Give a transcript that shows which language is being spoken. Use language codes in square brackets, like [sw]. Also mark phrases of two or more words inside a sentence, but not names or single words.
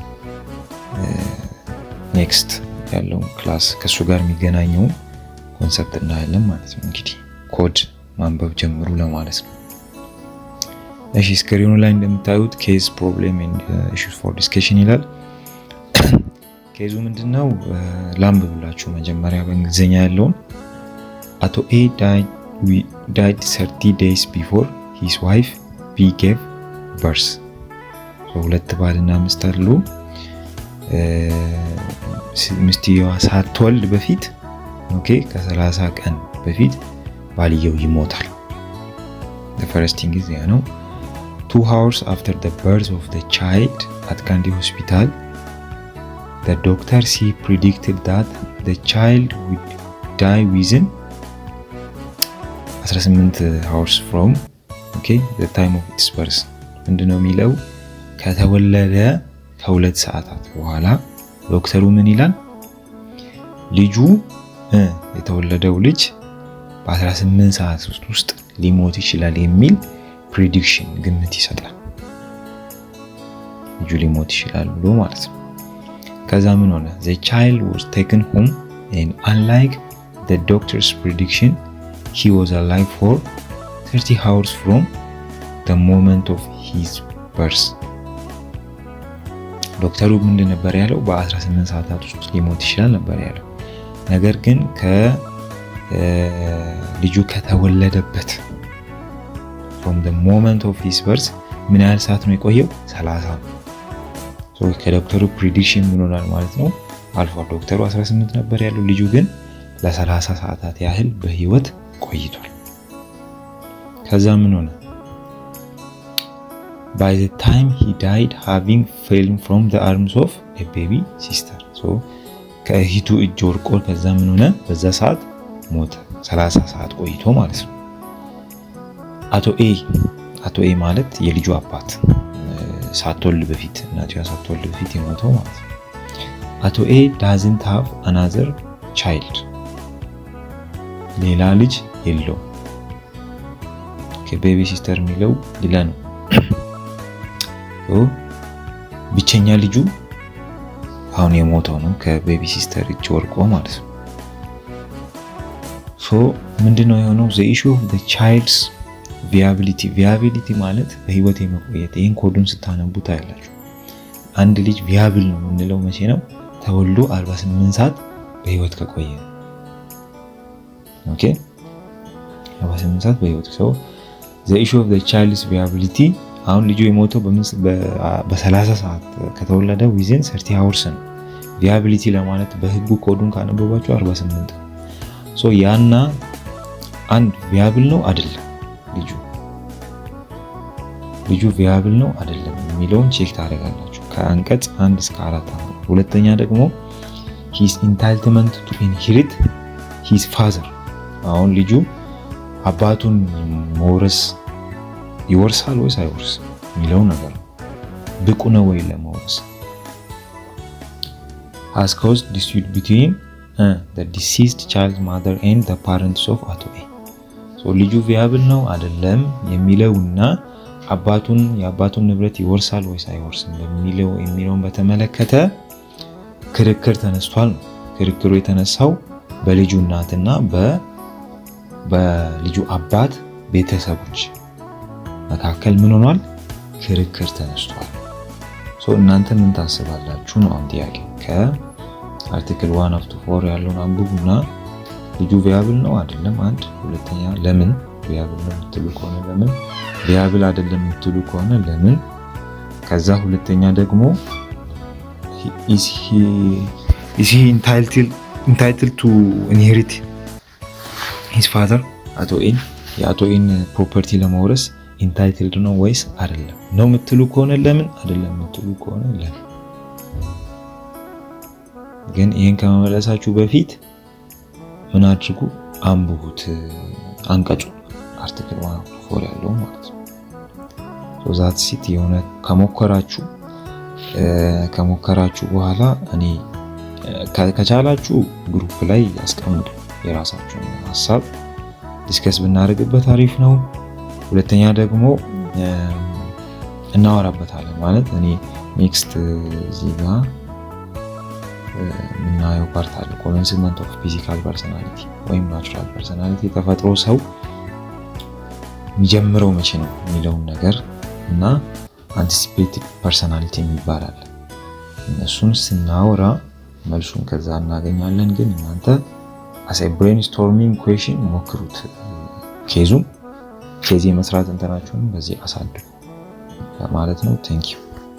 [am] ኔክስት ያለውን ክላስ ከሱ ጋር የሚገናኘው ኮንሰፕት እናያለን ማለት ነው። እንግዲህ ኮድ ማንበብ ጀምሩ ለማለት ነው። እሺ ስክሪኑ ላይ እንደምታዩት [en] case problem and issues for discussion [am] ይላል። ኬዙ ምንድነው? ላንብብላችሁ መጀመሪያ በእንግሊዘኛ ያለውን። [en] አቶ ኤ died 30 days before his wife B gave birth. [am] ሁለት ባልና ሚስት አሉ። ሚስትየዋ ሳትወልድ በፊት ኦኬ ከ30 ቀን በፊት ባልየው ይሞታል። [en] the first thing is ነው 2 hours after the birth of the child at Gandhi Hospital, the doctors predicted that the child would die within 18 hours from the time of its birth. [am] ምንድነው የሚለው? ከተወለደ ከ2 ሰዓታት በኋላ ዶክተሩ ምን ይላል? ልጁ የተወለደው ልጅ በ18 ሰዓት ውስጥ ሊሞት ይችላል የሚል ፕሬዲክሽን ግምት ይሰጣል። ልጁ ሊሞት ይችላል ብሎ ማለት ነው። ከዛ ምን ሆነ? [en] the child was taken home and unlike the doctor's prediction he was alive for 30 hours from the moment of his birth. [am] ዶክተሩ ምንድን ነበር ያለው? በ18 ሰዓታት ውስጥ ሊሞት ይችላል ነበር ያለው። ነገር ግን ልጁ ከተወለደበት [en] from the moment of his birth [am] ምን ያህል ሰዓት ነው የቆየው? 30 ነው። ከዶክተሩ ፕሪዲክሽን ምን ሆኗል ማለት ነው? አልፎ ዶክተሩ 18 ነበር ያለው፣ ልጁ ግን ለ30 ሰዓታት ያህል በህይወት ቆይቷል። ከዛ ምን ሆነ? [en] by the time he died having fallen from the arms of a baby sister. [am] ከእህቱ እጅ ወርቆ ከዛ ምን ሆነ? በዛ ሰዓት ሞተ። 30 ሰዓት ቆይቶ ማለት ነው። አቶ ኤ ማለት የልጁ አባት ሳትወልድ በፊት እናቲዋ ሳትወልድ በፊት የሞተው ማለት ነው። አቶ ኤ [en] doesn't have another child. [am] ሌላ ልጅ የለው። [en] baby sister [am] የሚለው ሌላ ነው። ብቸኛ ልጁ አሁን የሞተው ነው [en] baby sister [am] እጅ ወርቆ ማለት ነው። ምንድነው የሆነው? [en] the issue of the child's viability [am] ማለት በህይወት የመቆየት። ይሄን ኮዱን ስታነቡ ታያላችሁ። አንድ ልጅ ቪያብል ነው የምንለው መቼ ነው? ተወልዶ 48 ሰዓት በህይወት ከቆየ። ኦኬ 48 ሰዓት በህይወት [en] the issue of the child's viability [am] አሁን ልጁ የሞተው በ30 ሰዓት ከተወለደ [en] within 30 hours [am] ነው። viability ለማለት በህጉ ኮዱን ካነበባችሁ 48 ነው። ያና አንድ ቪያብል ነው አይደለም ልጁ ቪያብል ነው አይደለም የሚለውን ቼክ ታደርጋላችሁ ከአንቀጽ 1 እስከ 4። ሁለተኛ ደግሞ [en] his entitlement to inherit his father [am] አሁን ልጁ አባቱን መውረስ ይወርሳል ወይስ አይወርስም የሚለው ነገር ብቁ ነው ወይ ለመውረስ። [en] has caused dispute between the deceased child's mother and the parents of Ato A. [am] ልጁ ቪያብል ነው አይደለም የሚለውና የአባቱን ንብረት ይወርሳል ወይስ አይወርስም የሚለውን በተመለከተ ክርክር ተነስቷል። ክርክሩ የተነሳው በልጁ እናትና በልጁ አባት ቤተሰቦች መካከል ምን ሆኗል? ክርክር ተነስቷል። እናንተ ምን ታስባላችሁ ነው ጥያቄ። ከአርቲክል 1 [en] up to 4 [am] ያለውን አንብቡና ልጁ ቪያብል ነው አይደለም አንድ፣ ሁለተኛ ለምን ቪያብል ነው የምትሉ ከሆነ ለምን፣ ቪያብል አይደለም የምትሉ ከሆነ ለምን፣ ከዛ ሁለተኛ ደግሞ [en] is he entitled to inherit his father [am] አቶ ኤን የአቶ ኤን ፕሮፐርቲ ለመውረስ ኢንታይትልድ ነው ወይስ አይደለም ነው የምትሉ ከሆነ ለምን አይደለም የምትሉ ከሆነ ለምን ግን ይሄን ከመመለሳችሁ በፊት ምን አድርጉ አንብቡት አንቀጹ አርቲክል 1 ያለው ማለት ነው [en] so that it [am] የሆነ ከሞከራችሁ በኋላ እኔ ከቻላችሁ ግሩፕ ላይ ያስቀምጡ የራሳችሁን ሐሳብ ዲስከስ ብናደርግበት አሪፍ ነው ሁለተኛ ደግሞ እናወራበታለን ማለት እኔ ኔክስት ዚጋ ምናየው ፓርት አለ [en] concept of physical personality [am] ወይም [en] natural personality [am] ተፈጥሮ ሰው የሚጀምረው መቼ ነው የሚለውን ነገር እና [en] anticipative personality [am] ይባላል እነሱን ስናወራ መልሱን ከዛ እናገኛለን ግን እናንተ [en] as a brainstorming question [am] ሞክሩት ኬዙ መስራት እንተናችሁን በዚህ አሳድጉ ማለት ነው [en] thank you